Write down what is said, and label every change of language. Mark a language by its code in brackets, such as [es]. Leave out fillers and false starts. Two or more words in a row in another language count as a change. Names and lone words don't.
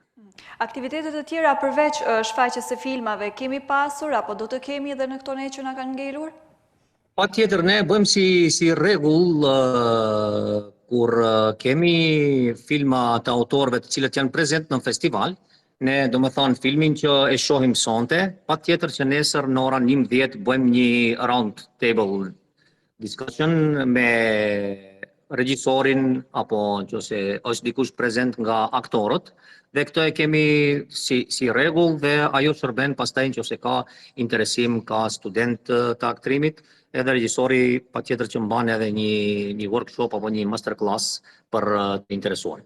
[sq] Aktivitetet e tjera përveç shfaqjes së filmave kemi pasur apo do të kemi edhe në këto ne që na kanë ngelur? Patjetër ne bëjmë si rregull kur kemi filma të autorëve të cilët janë prezent në festival, ne do më thonë filmin që e shohim sonte, patjetër që nesër në orën 11 bëjmë një [en] round table discussion [sq] me regjisorin apo nëse është dikush prezent nga aktorët, dhe këtë e kemi si rregull dhe ajo shërben pastaj nëse ka interesim, ka student të aktrimit, edhe regjisori patjetër që mban edhe një workshop apo një masterclass për të interesuarit.